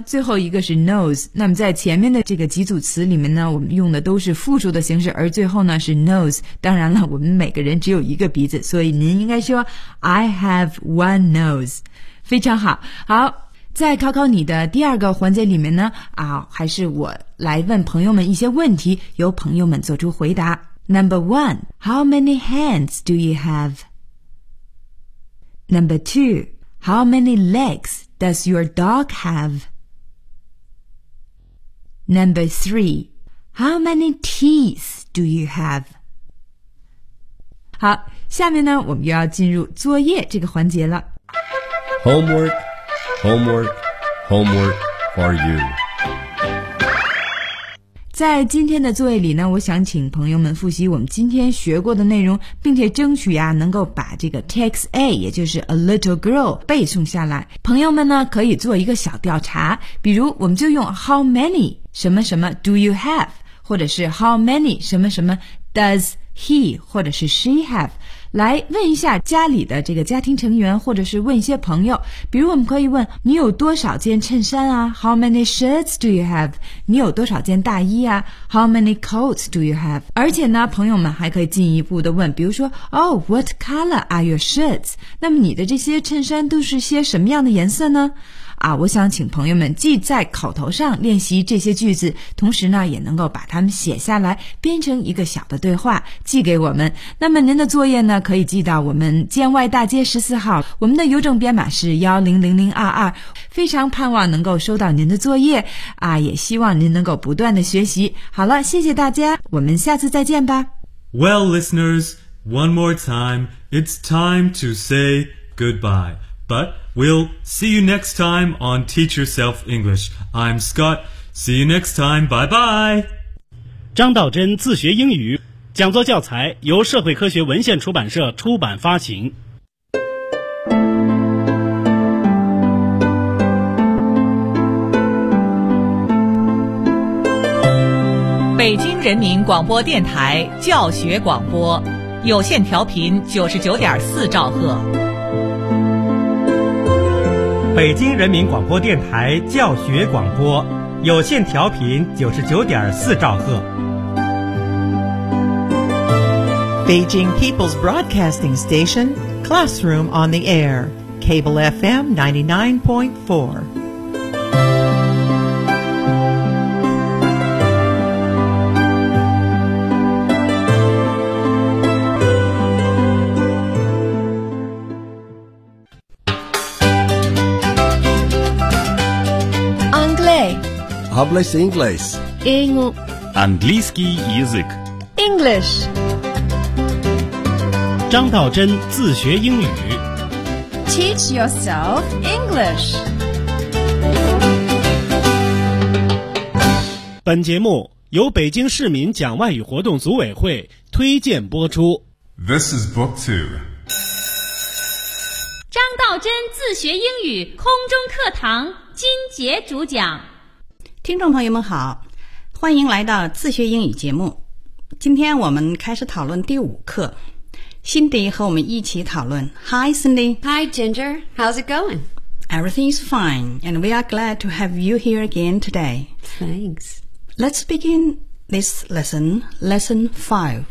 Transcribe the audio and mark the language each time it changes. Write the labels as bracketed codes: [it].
[zh] 最后一个是 nose。那么在前面的这个几组词里面呢，我们用的都是复数的形式，而最后呢是 nose。当然了，我们每个人只有一个鼻子，所以您应该说 [en] I have one nose。 [zh] 非常好。好，再考考你的第二个环节里面呢，还是我来问朋友们一些问题，由朋友们做出回答。 [en] Number one, how many hands do you have? Number two, how many legs? Does your dog have? Number three, how many teeth do you have? [zh] 好，下面呢，我们又要进入作业这个环节了。 [en] Homework, homework, homework for you. [zh] 在今天的作业里呢，我想请朋友们复习我们今天学过的内容，并且争取能够把这个 text A, 也就是 [en] a little girl, [zh] 背诵下来。朋友们呢，可以做一个小调查，比如我们就用 how many 什么什么 [en] do you have, [zh] 或者是 how many 什么什么 does he 或者是 [en] she have, [zh] 来问一下家里的这个家庭成员，或者是问一些朋友。比如我们可以问你有多少件衬衫啊 ? [en] How many shirts do you have? [zh] 你有多少件大衣啊 [en] ?How many coats do you have? [zh] 而且呢，朋友们还可以进一步的问，比如说 [en] Oh, what color are your shirts? [zh] 那么你的这些衬衫都是些什么样的颜色呢？我想请朋友们既在口头上练习这些句子，同时呢也能够把它们写下来，编成一个小的对话寄给我们。那么您的作业呢，可以寄到我们建外大街14号，我们的邮政编码是100022。非常盼望能够收到您的作业，也希望您能够不断的学习。好了，谢谢大家，我们下次再见吧。 [en] Well, listeners, one more time, it's time to say goodbye. But we'll see you next time on Teach Yourself English. I'm Scott. See you next time. Bye-bye. [zh] 张道真自学英语讲座教材由社会科学文献出版社出版发行。北京人民广播电台教学广播有线调频99.4兆赫。北京人民广播电台教学广播有线调频99.4兆赫。 [en] Beijing People's Broadcasting Station, Classroom on the Air, Cable FM 99.4. English, English, English, [ru] английский язык, [en] English. [zh] 张道真自学英语。 [en] Teach yourself English. [zh] 本节目由北京市民讲外语活动组委会推荐播出。 [en] This is book two. [zh] 张道真自学英语空中课堂金杰主讲。听众朋友们好，欢迎来到自学英语节目。今天我们开始讨论第五课，辛迪和我们一起讨论。 [en] Hi, Cindy. Hi, Ginger. How's it going? Everything is fine, and we are glad to have you here again today. Thanks. Let's begin this lesson, lesson five.